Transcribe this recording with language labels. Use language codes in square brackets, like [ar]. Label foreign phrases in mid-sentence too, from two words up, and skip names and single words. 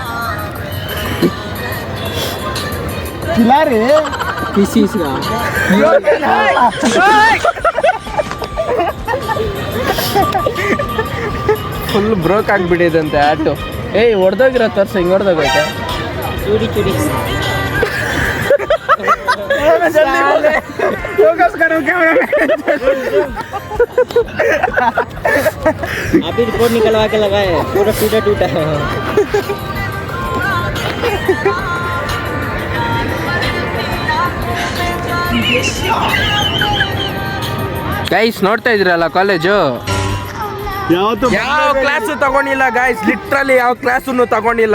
[kn] ಕಿಲಾರಿ [en] full broke [kn] ಆಗಿಬಿಟ್ಟಿದಂತೆ ಆಟೋ. ಏಯ್ ಹೊಡೆದೋಗಿರೋ ತೋರ್ಸ, ಹಿಂಗೆ ಹೊಡೆದೋಗೈತೆ. ಚೂಡಿ [hi] अभी रिपोर्ट निकलवा के लगाए, पूरा टूटा है. [kn] ಗೈಸ್ ನೋಡ್ತಾ ಇದ್ರಲ್ಲ ಕಾಲೇಜು, ಯಾವತ್ತು ಯಾವ ಕ್ಲಾಸು ತಗೊಂಡಿಲ್ಲ ಗಾಯ್ಸ್. ಲಿಟ್ರಲಿ ಯಾವ ಕ್ಲಾಸನ್ನು ತಗೊಂಡಿಲ್ಲ.